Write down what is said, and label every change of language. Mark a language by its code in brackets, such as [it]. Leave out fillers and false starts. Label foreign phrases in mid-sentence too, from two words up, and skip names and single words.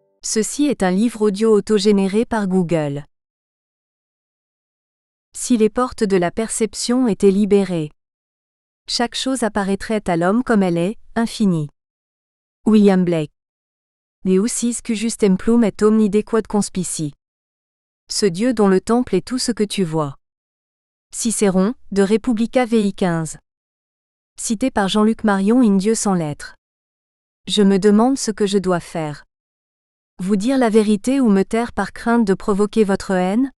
[fr] Ceci est un livre audio autogénéré par Google. Si les portes de la perception étaient libérées, chaque chose apparaîtrait à l'homme comme elle est, infinie. William Blake. [la] Deus cujus templum et omnide quod conspici. [fr] Ce Dieu dont le temple est tout ce que tu vois. Cicéron, de Republica VI 15. Cité par Jean-Luc Marion in Dieu sans lettres. Je me demande ce que je dois faire. Vous dire la vérité ou me taire par crainte de provoquer votre haine?